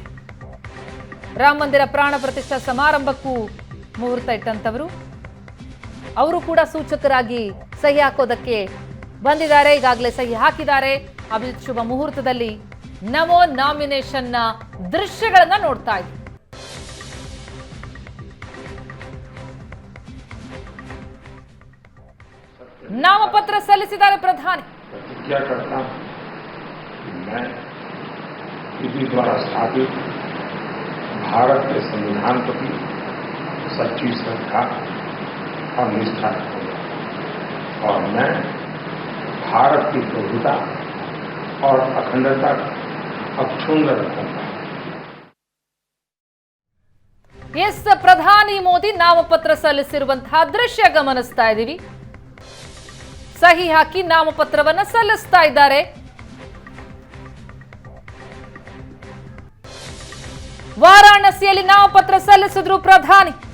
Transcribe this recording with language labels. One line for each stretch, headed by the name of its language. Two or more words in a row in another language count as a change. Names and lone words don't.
Kannada: ರಾಮ ಮಂದಿರ ಪ್ರಾಣ ಪ್ರತಿಷ್ಠಾ ಸಮಾರಂಭಕ್ಕೂ ಮುಹೂರ್ತ ಇಟ್ಟಂತವರು, ಅವರು ಕೂಡ ಸೂಚಕರಾಗಿ ಸಹಿ ಹಾಕೋದಕ್ಕೆ ಬಂದಿದ್ದಾರೆ, ಈಗಾಗಲೇ ಸಹಿ ಹಾಕಿದ್ದಾರೆ. ಅಭಿಜಿತ್ ಶುಭ ಮುಹೂರ್ತದಲ್ಲಿ ನಮೋ ನಾಮಿನೇಷನ್ನ ದೃಶ್ಯಗಳನ್ನ ನೋಡ್ತಾ ಇದ್ದೀವಿ. ನಾಮಪತ್ರ ಸಲ್ಲಿಸಿದ್ದಾರೆ ಪ್ರಧಾನಿ.
Hindi: प्रतिज्ञा करता हूं कि मैं विधि द्वारा स्थापित भारत के संविधान प्रति सच्ची श्रद्धा और निष्ठा रखूंगा और मैं भारत की प्रभुता और अखंडता अक्षुण्ण रखूंगा.
Kannada: ಎಸ್, ಪ್ರಧಾನಿ ಮೋದಿ ನಾಮಪತ್ರ ಸಲ್ಲಿಸಿರುವಂತಹ ದೃಶ್ಯ ಗಮನಿಸ್ತಾ ಇದ್ದೀವಿ. ಸಹಿ ಹಾಕಿ ನಾಮಪತ್ರವನ್ನ ಸಲ್ಲಿಸ್ತಾ ಇದ್ದಾರೆ. ವಾರಾಣಸಿಯಲ್ಲಿ ನಾಮಪತ್ರ ಸಲ್ಲಿಸಿದ್ರು ಪ್ರಧಾನಿ.